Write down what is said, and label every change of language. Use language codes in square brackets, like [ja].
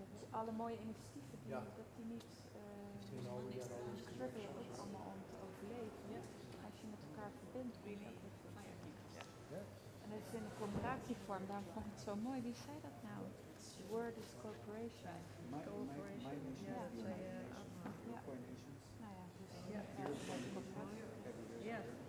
[nl] Alle mooie initiatieven die niet struggelen ook allemaal om te overleven. Als je met elkaar verbindt, kun je ook weer verder. En dat is in de coöperatievorm, daarom vond ik het zo mooi. Wie zei dat nou? [en] The word is cooperation. [nl] Cooperation, ja, dat zei je. Ja. Nou ja, dus met coöperatie. Ja.